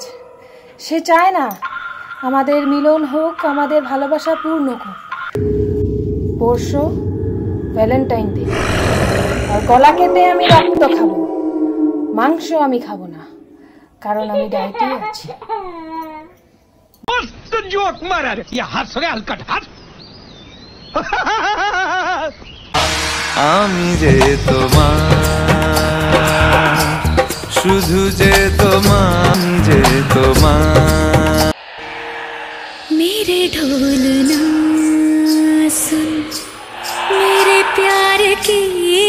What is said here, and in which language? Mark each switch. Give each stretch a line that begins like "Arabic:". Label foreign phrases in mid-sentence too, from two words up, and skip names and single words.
Bangla: সে চায় না আমাদের মিলন হোক, আমাদের ভালোবাসা পূর্ণ হোক। পরশু ভ্যালেন্টাইন ডে, আর গলা কেটে আমি রক্ত খাবো, মাংস আমি খাবো না, কারণ আমি ডায়েটে আছি।
Hindi: जोक मारा रे ये हंस रे हलकट हंस
Bangla: আমি যে তোমার, শুধু যে তোমার
Hindi: मेरे ढोल ना सुन मेरे प्यार की